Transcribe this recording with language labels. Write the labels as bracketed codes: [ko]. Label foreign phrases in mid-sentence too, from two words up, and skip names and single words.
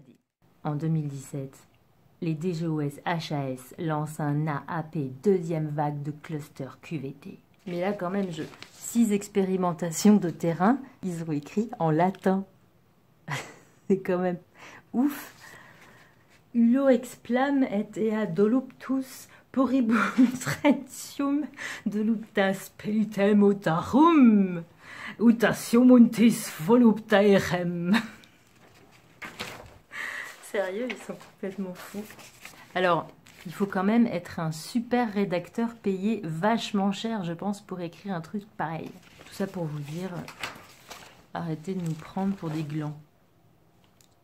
[fr] En 2017, les DGOS HAS lancent un AAP deuxième vague de cluster QVT. Mais là quand même, 6 expérimentations de terrain, ils ont écrit en latin. C'est quand même ouf. [la] Ullo explam et ea doluptus poribunstrentium dolupta spiritem otarum utasiumuntis voluptaerem. [fr] Sérieux, ils sont complètement fous. Alors, il faut quand même être un super rédacteur payé vachement cher, je pense, pour écrire un truc pareil. Tout ça pour vous dire, arrêtez de nous prendre pour des glands.